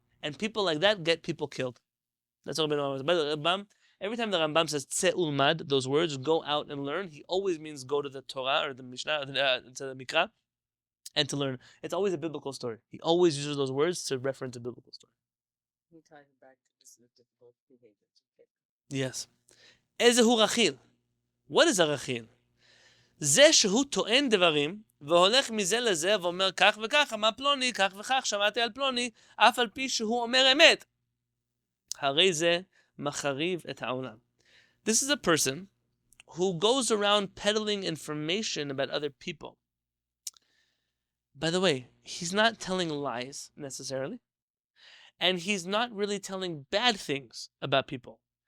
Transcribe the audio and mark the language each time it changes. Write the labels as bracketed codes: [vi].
[en] And people like that get people killed. That's what Rabbenu was. By the Rambam, every time the Rambam says [he] tzeh ulmad, [en] those words, go out and learn, he always means go to the Torah or the Mishnah, or to the Mikra, and to learn. It's always a biblical story. He always uses those words to reference a biblical story. He ties it back to this difficult behavior. Yes. [he] Ezehu rachil. [en] What is a rachil? [he] זה שהוא טוען דברים, והולך מזה לזה, ואומר כך וכך, אמר פלוני, כך וכך, שמעתי על פלוני, אף על פי שהוא אומר אמת. הרי זה מחריב את העולם. [en] This is a person who goes around peddling information about other people. By the way, he's not telling lies, necessarily. And he's not really telling bad things about people.